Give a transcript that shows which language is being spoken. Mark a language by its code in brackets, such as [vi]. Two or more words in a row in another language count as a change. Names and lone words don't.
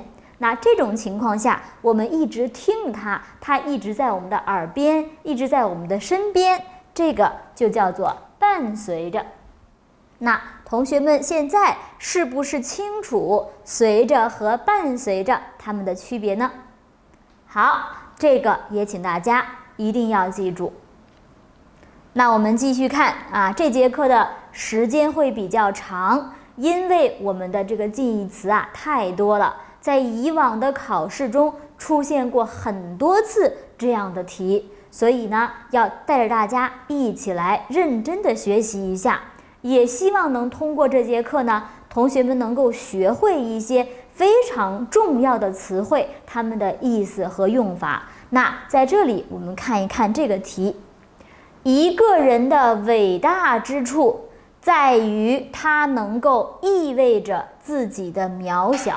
[zh] 那這種情況下，我們一直聽它，它一直在我們的耳邊，一直在我們的身邊，這個就叫做伴隨着。那同學們現在是不是清楚隨着和伴隨着它們的區別呢？好，這個也請大家一定要記住。那我們繼續看啊，這節課的時間會比較長，因為我們的這個近義詞啊太多了，在以往的考試中出現過很多次這樣的題，所以呢，要帶着大家一起來認真的學習一下。也希望能通過這節課呢，同學們能夠學會一些非常重要的詞彙，它們的意思和用法。那在這裡我們看一看這個題，一個人的偉大之處在於他能夠意味着自己的渺小。